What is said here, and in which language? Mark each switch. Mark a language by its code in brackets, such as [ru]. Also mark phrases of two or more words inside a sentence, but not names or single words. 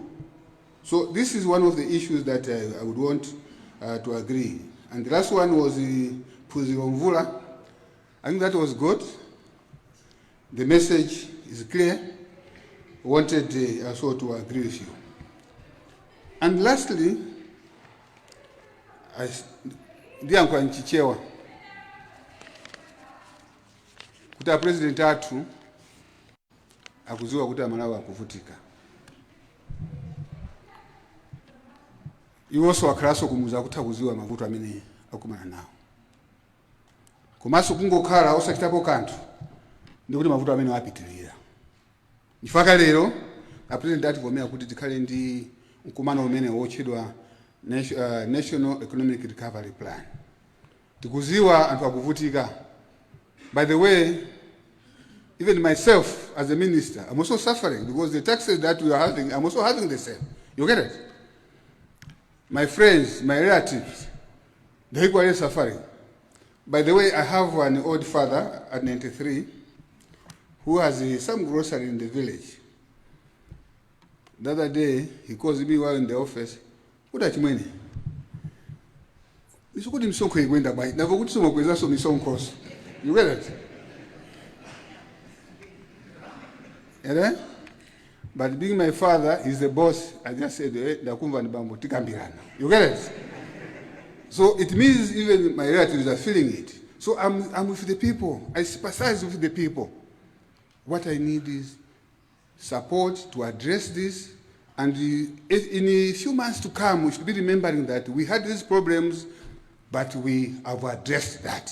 [en] So this is one of the issues that I would want to agree. And the last one was the Puziromvula. I think that was good. The message is clear. I wanted also to agree with you. And lastly, [ny] ndiyankula nchichewa kuti president athu akuziwa kuti Malawi akuvutika. Iwonso wakhalanso kumuza kuti akuziwa mavuto amene akumana nawo. Komanso kungokhala osachitapo kanthu ndikuti mavuto amene apitirira. Chifukwa lero president ativomera kuti tikhale ndi mkumano umene wotchedwa National Economic Recovery Plan. Tikuziwa anthu akuvutika. [en] By the way, even myself as a minister, I'm also suffering because the taxes that we are having, I'm also having the same. You get it? My friends, my relatives, they're equally suffering. By the way, I have an old father at 93 who has some grocery in the village. The other day, he calls me while in the office. [tum] Kuda chimwene. Nisukuti msonko igwenda bai. Navokuti somo kweza so misonko. [en] You get it? Yeah? But being my father, he's the boss. I just said, [tum] "Ndakumva ni bambo tikambirana." [en] You get it? So it means even my relatives are feeling it. So I'm with the people. I sympathize with the people. What I need is support to address this. And in a few months to come, we should be remembering that we had these problems, but we have addressed that.